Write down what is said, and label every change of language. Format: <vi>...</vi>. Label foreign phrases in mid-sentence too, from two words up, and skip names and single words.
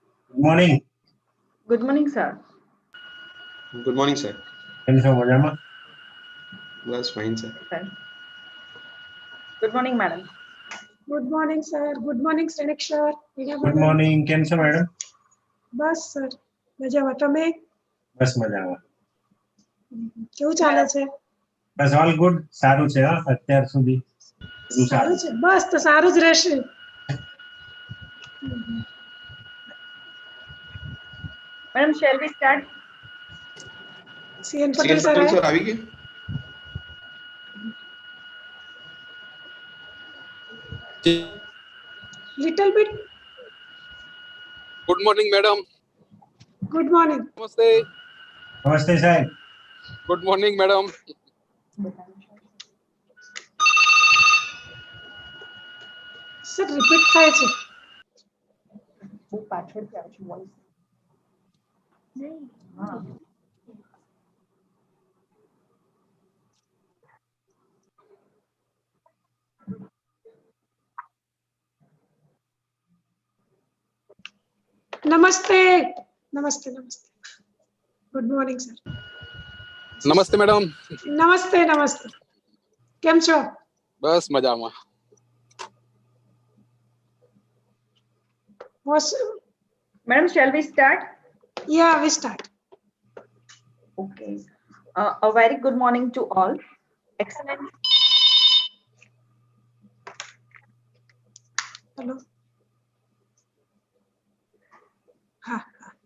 <en>Good morning. Good morning, sir. Good morning, sir.</en> <gu>કેમ છો મજામાં?</gu> <en>That's fine, sir. Good morning, madam. Good morning, sir. Good morning, Senik sir. Good morning.</en> <gu>કેમ છો મેડમ? બસ સર મજામાં. તમે બસ મજામાં. કેવું ચાલે છે? બસ</gu> <en>all good.</en> <gu>સારું છે હા અત્યાર સુધી. બધું સારું છે. બસ તો સારું જ રહેશે.</gu> <en>Madam, shall we start?</en> <gu>સીએન</gu> <en>CN</en> <gu>પટેલ સર Patel sir આવી ગયા?</gu> <en>little bit. Good morning, madam. good morning. Namaste.</en> <gu>નમસ્તે સાહેબ.</gu> <en>Good morning, madam.</en> <gu>સર રિપીટ થાય છે. બહુ પાછળથી આવે છે વોઇસ. હા. નમસ્તે. નમસ્તે નમસ્તે.</gu> <en>good morning sir. Namaste, madam.</en> <gu>નમસ્તે નમસ્તે. કેમ છો? બસ મજામાં.</gu> <en>Madam, shall we start? yeah we start. Okay. A very good morning to all. Excellent.</en> <gu>હેલો. હા હા.</gu>